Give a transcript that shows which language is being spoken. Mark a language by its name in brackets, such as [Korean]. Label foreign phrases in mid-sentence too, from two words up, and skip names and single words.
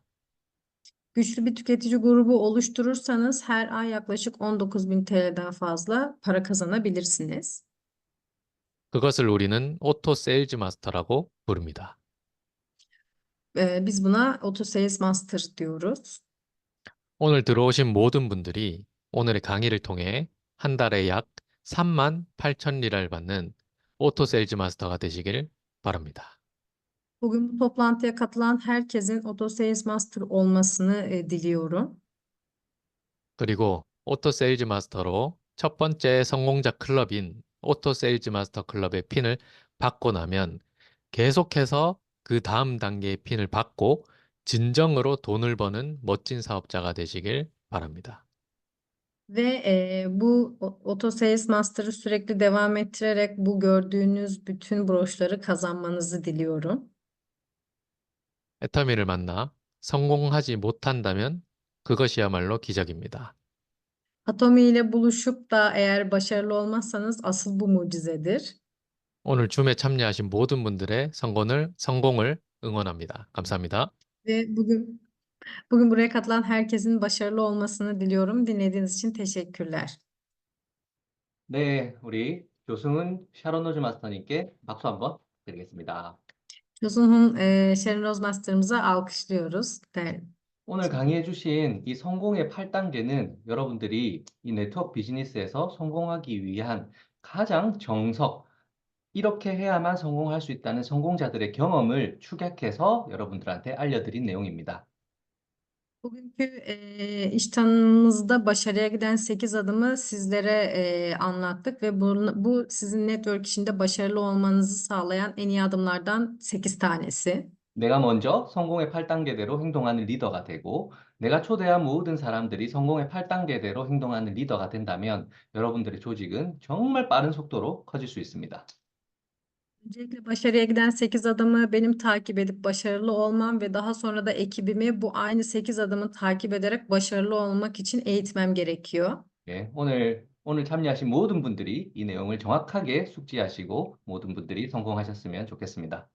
[Turkish] Güçlü bir tüketici grubu oluşturursanız her ay yaklaşık 19.000 TL'den fazla para kazanabilirsiniz. [Korean] 그것을 우리는 오토 세일즈 마스터라고 부릅니다. [Turkish] Biz buna Auto Sales Master diyoruz. [Korean] 오늘 들어오신 모든 분들이 오늘의 강의를 통해 한 달에 약 38,000 리라를 받는 오토 세일즈 마스터가 되시길 바랍니다. [Turkish] Bugün bu toplantıya katılan herkesin Auto Sales Master olmasını diliyorum. [Korean] 그리고 오토 세일즈 마스터로 첫 번째 성공자 클럽인 오토 세일즈 마스터 클럽의 핀을 받고 나면 계속해서 그 다음 단계의 핀을 받고 진정으로 돈을 버는 멋진 사업자가 되시길 바랍니다. [Turkish] Ve bu Auto Sales Master'ı sürekli devam ettirerek bu gördüğünüz bütün broşları kazanmanızı diliyorum. [Korean] 애터미를 만나 성공하지 못한다면 그것이야말로 기적입니다. [Turkish] Atomi ile buluşup da eğer başarılı olmazsanız asıl bu mucizedir. [Korean] 오늘 줌에 참여하신 모든 분들의 성공을 응원합니다. 감사합니다. [Turkish] Ve bugün buraya katılan herkesin başarılı olmasını diliyorum. Dinlediğiniz için teşekkürler. [Korean] 네, 우리 조승은 샤론 로즈 마스터님께 박수 한번 드리겠습니다. [Turkish] Josunhun Sharon Rose Master'ımıza alkışlıyoruz. [Korean] 오늘 강의해 주신 이 성공의 8단계는 여러분들이 이 네트워크 비즈니스에서 성공하기 위한 가장 정석, 이렇게 해야만 성공할 수 있다는 성공자들의 경험을 축약해서 여러분들한테 알려드린 내용입니다. [Turkish] Bugünkü iş tanımımızda başarıya giden 8 adımı sizlere anlattık ve bu sizin network işinde başarılı olmanızı sağlayan en iyi adımlardan 8 tanesi. [Korean] 내가 먼저 성공의 8단계대로 행동하는 리더가 되고, 내가 초대한 모든 사람들이 성공의 8단계대로 행동하는 리더가 된다면 여러분들의 조직은 정말 빠른 속도로 커질 수 있습니다. [Turkish] Öncelikle başarıya giden 8 adımı benim takip edip başarılı olmam ve daha sonra da ekibimi bu aynı 8 adımı takip ederek başarılı olmak için eğitmem gerekiyor. [Korean] 예, 오늘 참여하신 모든 분들이 이 내용을 정확하게 숙지하시고 모든 분들이 성공하셨으면 좋겠습니다.